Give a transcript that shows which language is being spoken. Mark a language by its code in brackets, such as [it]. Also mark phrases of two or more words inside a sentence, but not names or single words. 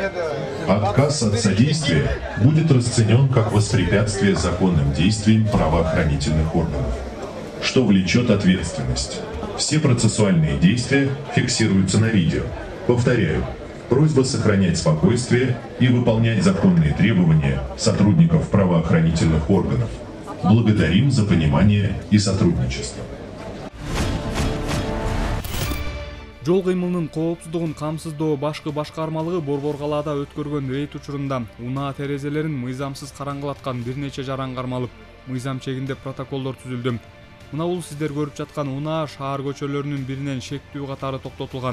[ru] Отказ от содействия будет расценен как воспрепятствие законным действиям правоохранительных органов, что влечет ответственность. Все процессуальные действия фиксируются на видео. Повторяю, просьба сохранять спокойствие и выполнять законные требования сотрудников правоохранительных органов. Благодарим за понимание и сотрудничество. [ky] Жол кыймылынын коопсуздугун камсыздоо башкы башкармалыгы Борбор калаада өткөргөн рейд учурунда унаа терезелерин мыйзамсыз караңгылаткан бир нече жаран кармалып, мыйзам чегинде протоколдор түзүлдү. Мына бул сиздер көрүп жаткан унаа шаар көчөлөрүнүн биринен шектүү катары токтотулган.